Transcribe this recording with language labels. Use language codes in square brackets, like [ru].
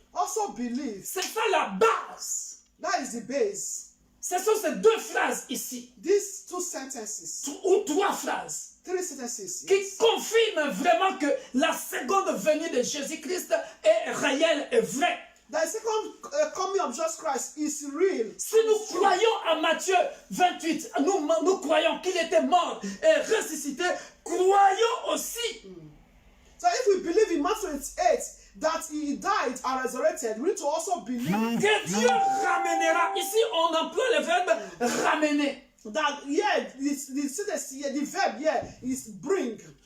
[en] also believe [fr] C'est ça la base. [en] that is the base. [fr] Ce sont ces deux phrases ici, [en] These two sentences, [fr] ou trois phrases, [en] 3 sentences, [fr] qui confirment vraiment que la seconde venue de Jésus-Christ est réelle et vraie. [en] The second coming of Jesus Christ is real. [fr] Si nous croyons à Matthieu 28, nous croyons qu'il était mort et ressuscité, croyons aussi. [en] So if we believe in Matthew 28 that he died and resurrected, we need to also believe [fr] Que Dieu ramènera. Ici, on emploie le verbe ramener. [en] that the verb here is bring.